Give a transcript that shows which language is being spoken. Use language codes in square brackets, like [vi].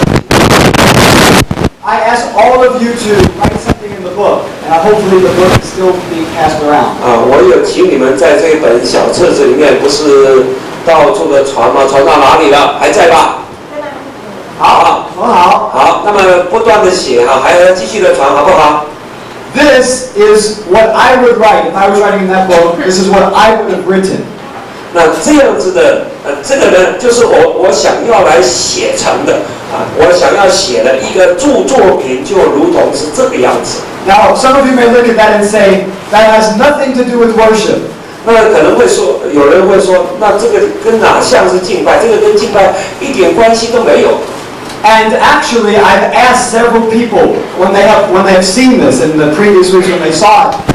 [en] I ask all of you to write something in the book, and hopefully the book is still being passed around. [zh] 我有请你们在这一本小册子里面，不是到处的传吗？传到哪里了？还在吧？好，很好。好，那么不断的写哈，还要继续的传，好不好？ [en] This is what I would write if I was writing in that book. This is what I would have written. [zh] 那这样子的，这个呢，就是我想要来写成的啊，我想要写的一个著作品，就如同是这个样子。 [en] Now, some of you may look at that and say that has nothing to do with worship. [zh] 那可能会说，有人会说，那这个跟哪像是敬拜？这个跟敬拜一点关系都没有。 [en] And actually, I've asked several people when they have seen this in the previous weeks when they saw it.